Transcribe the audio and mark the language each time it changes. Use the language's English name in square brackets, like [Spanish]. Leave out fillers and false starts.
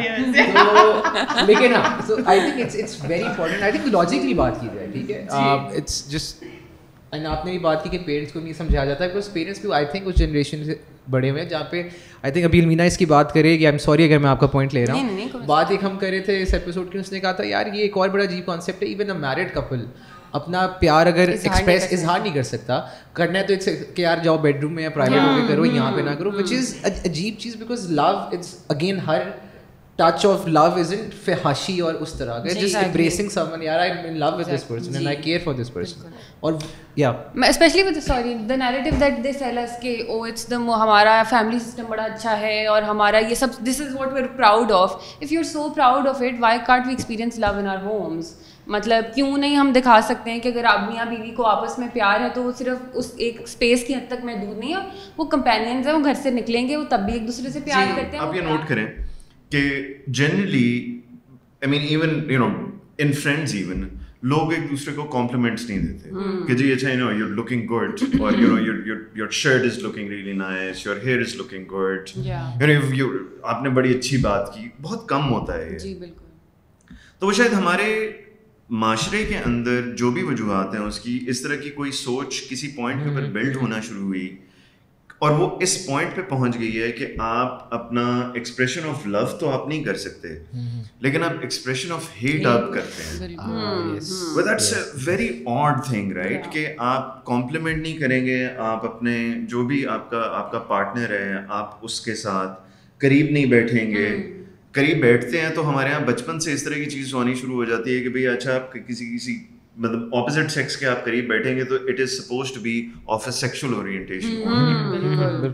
[Urdu] یہ, لیکن ہاں, [English] so I think it's very important. I think logically [Urdu] بات کی جائے, ٹھیک ہے, [English] it's just, and [Urdu] آپ نے بھی بات کی کہ پیرنٹس کو نہیں سمجھایا جاتا ہے, [English] because [Urdu] پیرنٹس بھی آئی تھنک اس جنریشن سے بڑے ہوئے ہیں جہاں پہ آئی تھنک ابھی المینا اس کی بات کرے گی, [English] I am sorry [Urdu] اگر میں آپ کا پوائنٹ لے رہا ہوں, بات ایک ہم کر رہے تھے اس ایپیسوڈ کی, اس نے کہا تھا یار یہ ایک اور بڑا عجیب کانسیپٹ ہے, [English] even a married couple [Urdu] اپنا پیار اگر ایکسپریس اظہار نہیں کر سکتا, کرنا ہے تو کہ یار جاؤ بیڈ روم میں یا پرائیویٹ ہو کے کرو, یہاں پہ نہ کرو, [English] which is [Urdu] عجیب چیز, [English] because love it's again ہر touch of love isn't [Urdu] فحاشی اور اس طرح کا, [English] just embracing someone, yaar I'm in love with this person and I care for this person. [Urdu] اور [English] yeah especially with the narrative that they sell us کہ oh it's the [Urdu] ہمارا family system بڑا اچھا ہے اور ہمارا یہ سب, [English] this is what we're proud of. If you're so proud of it, why can't we experience love in our homes? [Urdu] مطلب کیوں نہیں ہم دکھا سکتے ہیں کہ اگر آپ میاں بیوی کو آپس میں پیار ہے تو وہ صرف اس ایک اسپیس کی حد تک محدود نہیں ہے, وہ کمپینینز ہیں, وہ گھر سے نکلیں گے وہ تب بھی ایک دوسرے سے پیار کرتے ہیں. آپ یہ نوٹ کریں کہ [English] generally I mean even you know in friends even [Urdu] لوگ ایک دوسرے کو کمپلیمنٹس نہیں دیتے کہ جی اچھا [English] you know you looking good, اور you know your shirt is looking really nice, your hair is looking good, you know [Urdu] آپ نے بڑی اچھی بات کی, بہت کم ہوتا ہے. جی بالکل. تو وہ شاید ہمارے معاشرے کے اندر جو بھی وجوہات ہیں اس کی اس طرح کی کوئی سوچ کسی پوائنٹ کے اوپر بلڈ ہونا شروع ہوئی, اور وہ اس پوائنٹ پہ پہنچ گئی ہے کہ آپ اپنا [English] expression of love [Urdu] تو آپ نہیں کر سکتے, لیکن آپ [English] expression of hate [Urdu] آپ کرتے ہیں. [English] But that's a very odd thing, right? [Urdu] کہ آپ کمپلیمنٹ نہیں کریں گے, آپ اپنے جو بھی آپ کا پارٹنر ہے, آپ اس کے ساتھ قریب نہیں بیٹھیں گے. قریب بیٹھتے ہیں تو ہمارے یہاں بچپن سے اس طرح کی چیز ہونی شروع ہو جاتی ہے کہ بھئی اچھا آپ کسی مطلب اپوزٹ سیکس کے آپ قریب بیٹھیں گے تو [English] It is suppose to be of a sexual orientation.